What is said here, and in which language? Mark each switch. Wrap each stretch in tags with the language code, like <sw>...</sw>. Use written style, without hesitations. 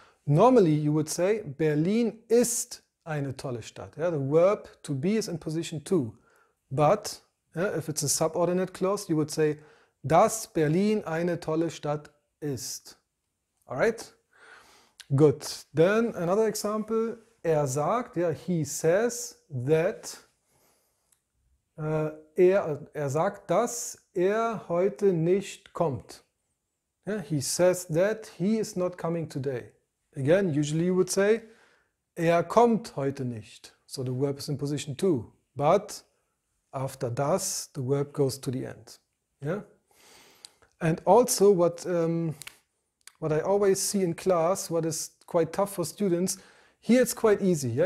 <en>Normally you would say</en> <de>Berlin ist eine tolle Stadt.</de> <en>Yeah, the verb to be is in position 2. But if it's a subordinate clause, you would say</en> <de>dass Berlin eine tolle Stadt ist.</de> <en>All right? Good. Then another example.</en> <de>Er sagt,</de> <en>yeah, he says that,</en> <de>er sagt, dass er heute nicht kommt.</de> <en>Yeah, he says that he is not coming today. Again, usually you would say,</en> <de>er kommt heute nicht.</de> <en>So the verb is in position 2. But after das, the verb goes to the end. Yeah? And also what I always see in class, what is quite tough for students, here it's quite easy. Yeah?</en>